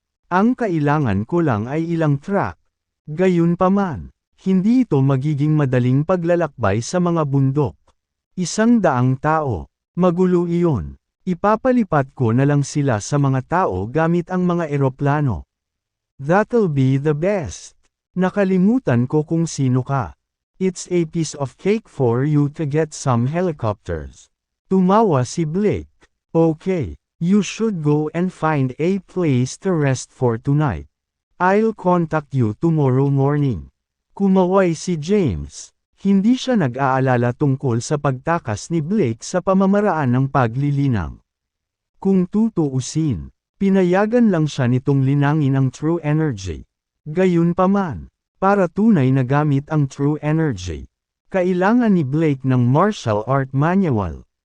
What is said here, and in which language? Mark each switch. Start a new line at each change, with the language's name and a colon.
Filipino: Ang kailangan ko lang ay ilang track. Gayunpaman, hindi ito magiging madaling paglalakbay sa mga bundok. 100 tao. Magulo iyon. Ipapalipat ko na lang sila sa mga tao gamit ang mga eroplano.
English: That'll be the best.
Filipino: Nakalimutan ko kung sino ka.
English: It's a piece of cake for you to get some helicopters.
Filipino: Tumawa si Blake.
English: Okay, you should go and find a place to rest for tonight. I'll contact you tomorrow morning.
Filipino: Kumaway si James. Hindi siya nag-aalala tungkol sa pagtakas ni Blake sa pamamaraan ng paglilinang. Kung tutuusin, pinayagan lang siya nitong linangin ang true energy. Gayunpaman, para tunay na gamit ang true energy, kailangan ni Blake ng martial art manual.